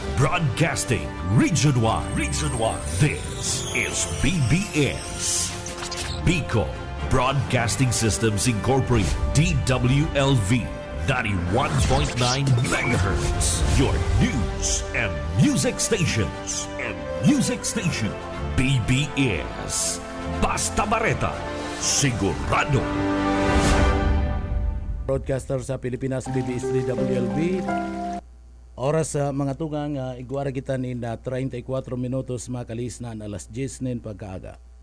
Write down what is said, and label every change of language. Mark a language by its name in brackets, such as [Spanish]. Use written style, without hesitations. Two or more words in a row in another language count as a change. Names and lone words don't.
[English] Broadcasting Region 1. Region 1. This is BBS. Bicol Broadcasting Systems Incorporated. DWLV. 91.9 megahertz. Your news and music stations. [Bikol] BBS. Basta Bareta. Sigurado. Broadcaster sa Pilipinas, BBS DWLV. Oras sa mga tugang, igwara kita ni na 34 minutos makalis na alas 10 nin pagkaaga.